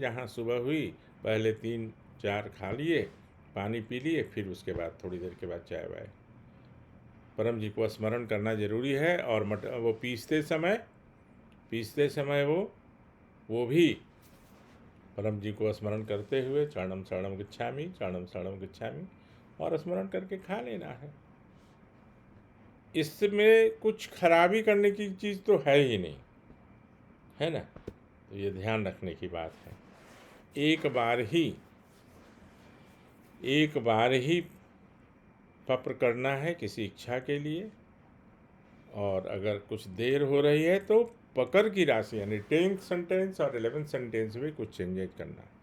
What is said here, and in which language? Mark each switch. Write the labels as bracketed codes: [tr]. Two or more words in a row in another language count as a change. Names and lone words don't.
[hi] जहाँ सुबह हुई पहले 3-4 खा लिए, पानी पी लिए, फिर उसके बाद थोड़ी देर के बाद चाय वाय। परम जी को स्मरण करना ज़रूरी है। और मटर वो पीसते समय वो भी परम जी को स्मरण करते हुए [pi] चरणम शरणम गच्छामि, चरणम शरणम गच्छामि, [hi] और स्मरण करके खा लेना है। इसमें कुछ खराबी करने की चीज़ तो है ही नहीं, है ना। तो ये ध्यान रखने की बात है। एक बार ही पप्र करना है किसी इच्छा के लिए, और अगर कुछ देर हो रही है तो पकड़ की राशि यानी 10th सेंटेंस और 11th सेंटेंस में कुछ चेंजेज करना है।